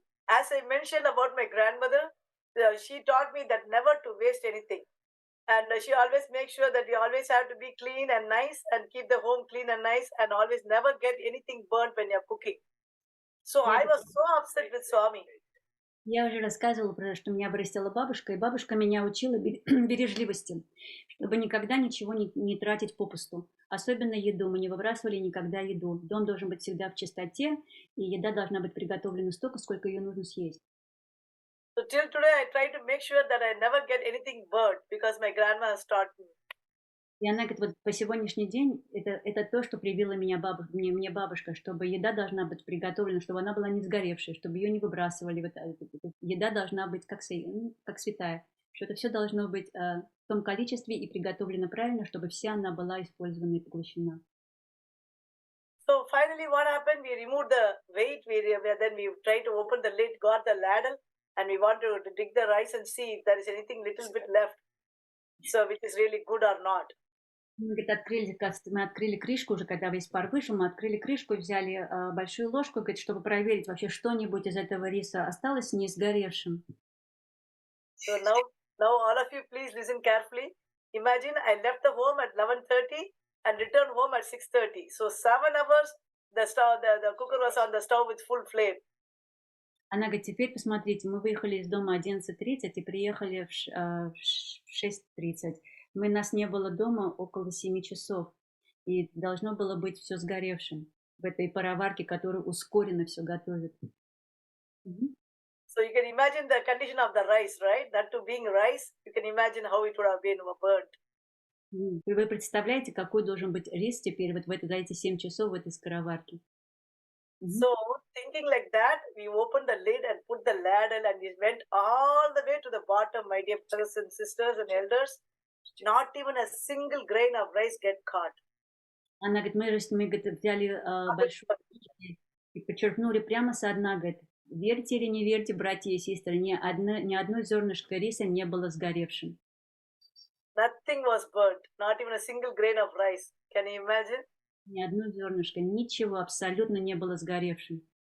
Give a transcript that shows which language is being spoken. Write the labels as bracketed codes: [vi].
[en] As I mentioned about my grandmother, she taught me that never to waste anything. And she always makes sure that you always have to be clean and nice and keep the home clean and nice and always never get anything burnt when you're cooking. So I was so upset with Swami. [ru] Я уже рассказывала, что меня вырастила бабушка, и бабушка меня учила бережливости, чтобы никогда ничего не тратить попусту. Особенно еду. Мы не выбрасывали никогда еду. Дом должен быть всегда в чистоте, и еда должна быть приготовлена столько, сколько ее нужно съесть. [en] So till today I try to make sure that I never get anything burnt because my grandma has taught me. [ru] И она говорит, вот по сегодняшний день это то, что привила мне бабушка, чтобы еда должна быть приготовлена, чтобы она была не сгоревшей, чтобы ее не выбрасывали. Еда должна быть как святая. Что это все должно быть в том количестве и приготовлено правильно, чтобы вся она была использована и поглощена. [en] So finally what happened, we removed the weight, then we tried to open the lid, got the ladle, and we want to dig the rice and see if there is anything little bit left, so which is really good or not. [ru] Мы, говорит, мы открыли крышку уже, когда весь пар вышел, мы открыли крышку, взяли большую ложку, говорит, чтобы проверить, вообще что-нибудь из этого риса осталось не сгоревшим. [en] So now all of you please listen carefully. Imagine I left the home at 11:30 and returned home at 6:30. So 7 hours the cooker was on the stove with full flame. [ru] Она говорит, теперь посмотрите, мы выехали из дома 11:30 и приехали в 6:30. Нас не было дома около 7 часов. И должно было быть все сгоревшим в этой пароварке, которая ускоренно все готовит. [en] So you can imagine the condition of the rice, right? That too being rice, you can imagine how it would have been burnt. [ru] И вы представляете, какой должен быть рис теперь вот за эти 7 часов в этой скороварке? [en] So thinking like that, we opened the lid and put the ladle and we went all the way to the bottom, my dear brothers and sisters and elders. Not even a single grain of rice get caught. [ru] Она говорит, мы взяли большую и подчеркнули прямо со дна, говорит, верьте или не верьте, братья и сестры, ни одно зернышко риса не было сгоревшим. [en] Nothing was burnt, not even a single grain of rice. Can you imagine? [ru] Ни одно зернышко, ничего абсолютно не было сгоревшим.